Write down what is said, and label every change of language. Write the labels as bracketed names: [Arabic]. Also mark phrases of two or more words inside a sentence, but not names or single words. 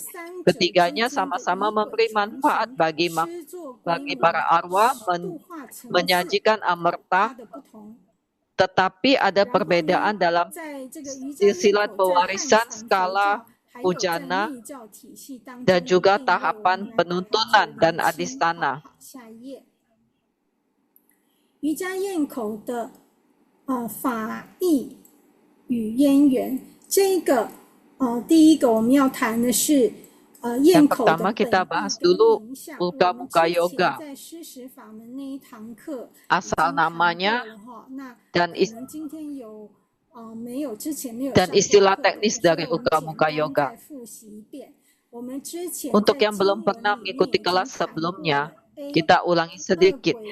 [Indonesian] Ketiganya sama-sama memberi manfaat bagi para arwah, menyajikan amerta, tetapi ada perbedaan dalam silsilah pewarisan, skala pujana, dan juga tahapan penuntunan dan adistana. [Chinese] 瑜伽咽口的法义与渊源，这个第一个我们要谈的是咽口的 [Indonesian] pertama kita bahas dulu Ulkamuka Yoga. Asal namanya dan istilah teknis dari Ulkamuka Yoga. Untuk yang belum pernah mengikuti kelas sebelumnya, kita ulangi sedikit.